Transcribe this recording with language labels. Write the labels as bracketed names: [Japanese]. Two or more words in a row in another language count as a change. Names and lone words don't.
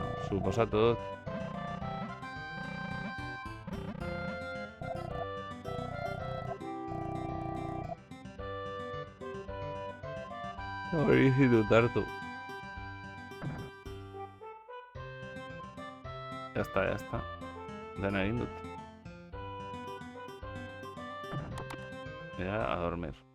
[Basque] Suposatu dut. Hori zitut hartu. [Spanish] Ya está. [Basque] Dena egin dut. [Spanish] Ya, a dormir.